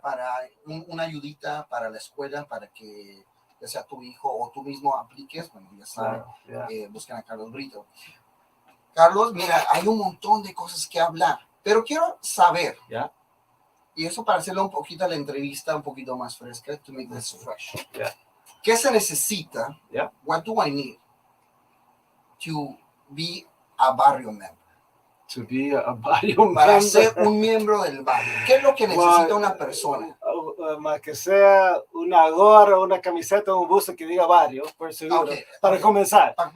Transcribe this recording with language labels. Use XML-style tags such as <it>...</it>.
<es>para una ayudita para la escuela, para que ya sea tu hijo o tú mismo apliques, bueno, ya saben, busquen a Carlos Brito. Carlos, mira, hay un montón de cosas que hablar, pero quiero saber,</es> <en>Yeah.</en> <es>y eso para hacerle un poquito a la entrevista un poquito más fresca,</es> <en>to make this fresh. Yeah.</en> <es>¿Qué se necesita?</es> <en>Yeah. What do I need to be a barrio member? To be a barrio</en> <es>Para</es> <en>member.</en> <es>ser un miembro del barrio. ¿Qué es lo que necesita una persona? Más que sea una gorra, una camiseta o un buzo que diga barrio, por seguro, para comenzar.</es>